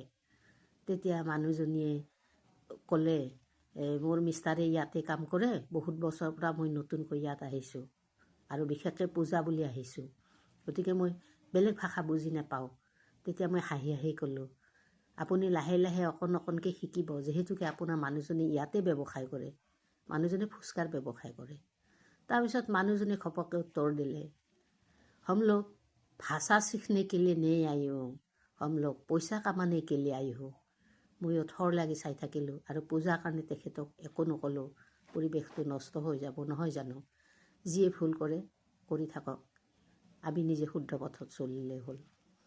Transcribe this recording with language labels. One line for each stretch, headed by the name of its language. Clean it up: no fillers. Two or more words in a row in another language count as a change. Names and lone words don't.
Assamese: তেতিয়া মানুহজনীয়ে ক'লে, মোৰ মিষ্টাৰে ইয়াতে কাম কৰে, বহুত বছৰৰ পৰা মই নতুনকৈ ইয়াত আহিছোঁ আৰু বিশেষকৈ পূজা বুলি আহিছোঁ, গতিকে মই বেলেগ ভাষা বুজি নাপাওঁ। তেতিয়া মই হাঁহি হাঁহি ক'লোঁ, আপুনি লাহে লাহে অকণকৈ শিকিব, যিহেতুকে আপোনাৰ মানুহজনী ইয়াতে ব্যৱসায় কৰে। মানুহজনে ফুচকাৰ ব্যৱসায় কৰে। তাৰপিছত মানুহজনে ঘপককৈ উত্তৰ দিলে,
Hindi: हम लोग भाषा सीखने के लिए नहीं आई हूँ, हम लोग पैसा कमाने के लिए आई हूँ।
Assamese: ময়ো থৰ লাগি চাই থাকিলোঁ আৰু পূজাৰ কাৰণে তেখেতক একো নক'লোঁ। পৰিৱেশটো নষ্ট হৈ যাব নহয় জানো? যিয়ে ভুল কৰে কৰি থাকক, আমি নিজে শুদ্ধ পথত চলিলেই হ'ল।